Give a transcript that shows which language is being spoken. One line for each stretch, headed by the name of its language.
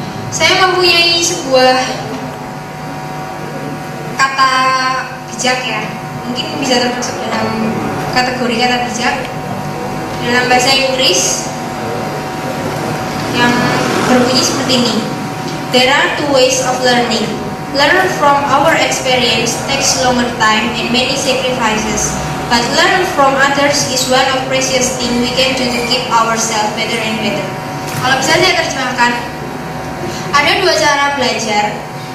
Indonesian: Saya mempunyai sebuah kata bijak ya, mungkin bisa termasuk dalam kategori kata bijak dalam bahasa Inggris yang berbunyi seperti ini.
English: There are two ways of learning. Learn from our experience takes longer time and many sacrifices, but learn from others is one of precious thing we can do to keep ourselves better and better.
Indonesian: Kalau bisa saya terjemahkan, ada dua cara belajar.